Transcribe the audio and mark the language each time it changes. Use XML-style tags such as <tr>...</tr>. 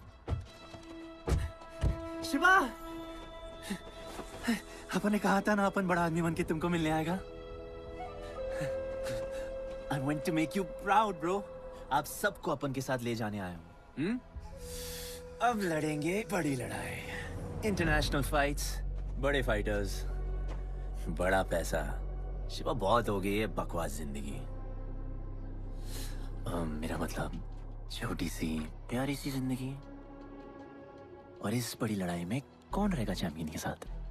<hi>शिवा, अपन ने कहा था ना अपन बड़ा आदमी बन के तुमको मिलने आएगा।</hi> <en>I want to make you proud, bro.</en> <hi>आप सबको अपन के साथ ले जाने आया हूँ। अब लड़ेंगे बड़ी लड़ाई, इंटरनेशनल फाइट्स, बड़े फाइटर्स, बड़ा पैसा। शिवा बहुत हो गई है बकवास जिंदगी। मेरा मतलब छोटी सी प्यारी सी जिंदगी, और इस बड़ी लड़ाई में कौन रहेगा चैंपियन के साथ?</hi>